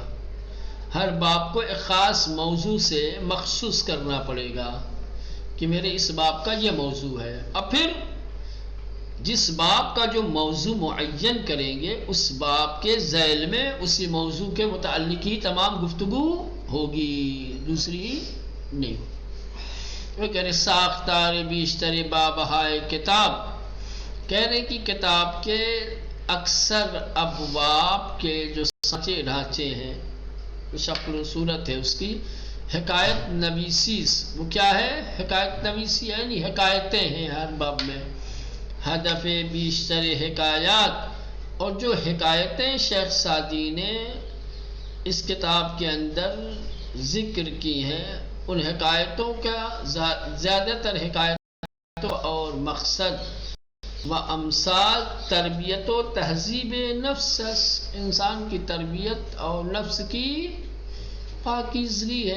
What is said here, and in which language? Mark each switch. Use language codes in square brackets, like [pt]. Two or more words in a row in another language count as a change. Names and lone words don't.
[ur] ہر باب کو ایک خاص موضوع سے مخصوص کرنا پڑے گا کہ میرے اس باب کا یہ موضوع ہے. اب پھر جس باب کا جو موضوع معین کریں گے اس باب کے ذیل میں اسی موضوع کے متعلق ہی تمام گفتگو ہوگی، دوسری نہیں ہوگی. وہ کہہ رہے [fa] ساختار بیشتر بابہائے کتاب، [ur] کہہ رہے کہ کتاب کے اکثر ابواب کے جو سانچے ڈھانچے ہیں، شکل و صورت ہے اس کی حکایت نویسی. وہ کیا ہے؟ حکایت نویسی یعنی حکایتیں ہیں ہر باب میں. [fa] ہدف بیشتر حکایات، [ur] اور جو حکایتیں شیخ سعدی نے اس کتاب کے اندر ذکر کی ہیں ان حکایتوں کا زیادہ تر حکایتوں اور مقصد و امثال تربیت و تہذیب نفس، انسان کی تربیت اور نفس کی پاکیزگی ہے.